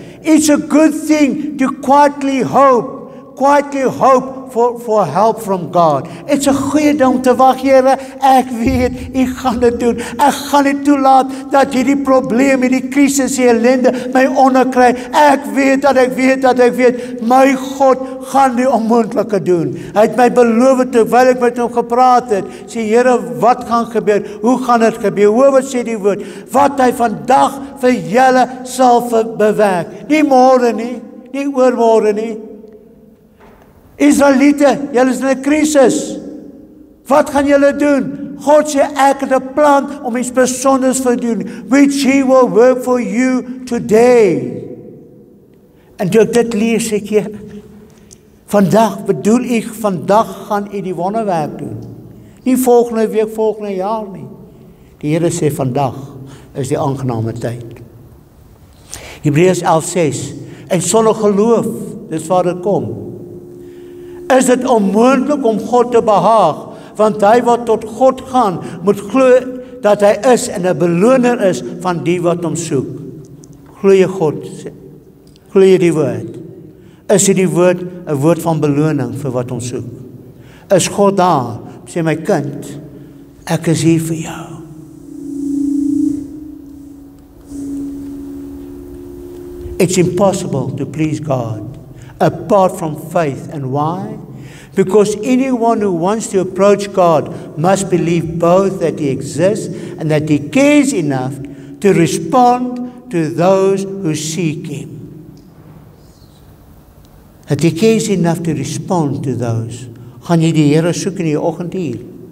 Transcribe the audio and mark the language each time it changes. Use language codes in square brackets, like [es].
[en] It's a good thing to quietly hope for help from God. [af] It's 'n goeie ding om te wag, Here, ek weet, u gaan dit doen. Ek gaan nie toelaat dat hierdie probleem, hierdie krisis, die ellende my onderkry. Ek weet dat my God gaan die onmoontlike doen. Hy het my beloof terwyl ek met hom gepraat het. Sê, Here, wat gaan gebeur? Hoe gaan dit gebeur? Hoor wat sê die woord? Wat hy vandag vir julle sal bewerk. Nie môre nie, nie oormôre nie. Israeliete, julle is in 'n krisis. Wat gaan julle doen? God sê, ek het 'n plan om iets besonders te doen, [en] which he will work for you today. [af] En toe ek dit lees, sê ek, vandag, bedoel ek, vandag gaan u die wonderwerk doen. Nie volgende week, volgende jaar nie. Die Here sê, vandag is die aangename tyd. Hebreërs 11:6, en sonder geloof, dis waar dit kom, is dit onmoontlik om God te behaag, want hy wat tot God gaan, moet glo dat hy is en 'n beloner is van die wat hom soek. Glo jy God? Glo jy die woord? Is die woord 'n woord van beloning vir wat hom soek? Is God daar? Sê my kind, ek is hier vir jou. [en] It's impossible to please God apart from faith. And why? Because anyone who wants to approach God must believe both that he exists and that he cares enough to respond to those who seek him. That he cares enough to respond to those. [af] Gaan jy die Here soek in die oggenduur?